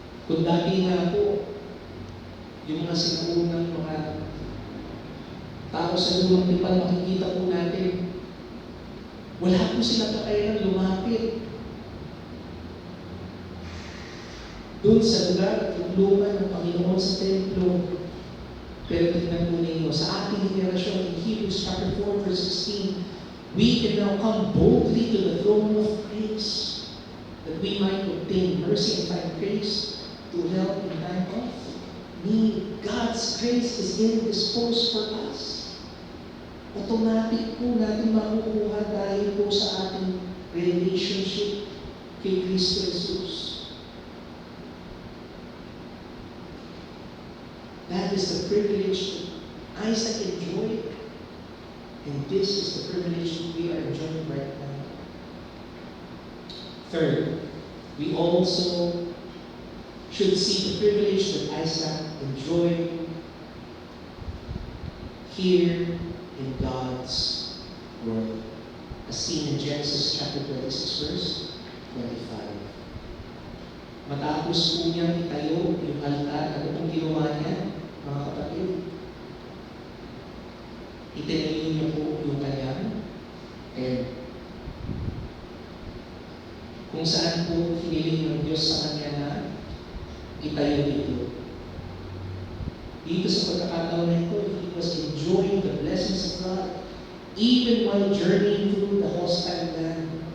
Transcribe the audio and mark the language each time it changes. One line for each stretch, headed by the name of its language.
Filipino: Kung dati nga po, yung mga sinaunang mga tao sa lumang tipan, makikita po natin, wala po silang kakayanan lumapit doon sa lugar at tulungan ng Panginoon sa templo. Pero tingnan po ninyo, sa ating henerasyon
English: in Hebrews chapter 4, verse 16, we can now come boldly to the throne of grace, that we might obtain mercy and find grace to help in time of need. God's grace is indisposed for us.
Filipino: Automatic po natin makukuha dahil po sa ating relationship kay Kristo Jesus.
English: That is the privilege that Isaac enjoyed. And this is the privilege that we are enjoying right now. Third, we also should see the privilege that Isaac enjoyed here in God's Word, as seen in Genesis chapter 26, verse 25.
Filipino: Matapos po niyang itayo yung altar, ano pong ginawa niya, mga kapatid? Itinayo niya po yung kanyang tent. Kung saan po hiniling ng Diyos sa kanya na itayo ito. Dito sa pagkakataon na ito,
English: he was enjoying the blessings of God even while journeying through the hostile land.